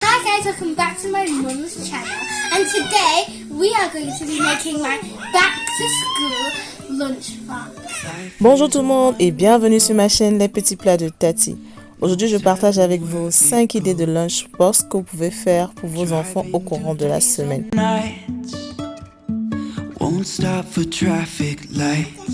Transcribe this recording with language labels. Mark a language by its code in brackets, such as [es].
[en] guys, welcome back to my mum's channel, and today we are going to be making my back to school lunchbox. [fr] Bonjour tout le monde et bienvenue sur ma chaîne Les Petits Plats de Tati. Aujourd'hui je partage avec vous 5 idées de lunchbox que vous pouvez faire pour vos enfants au courant de la semaine. [en] Won't stop for traffic lights.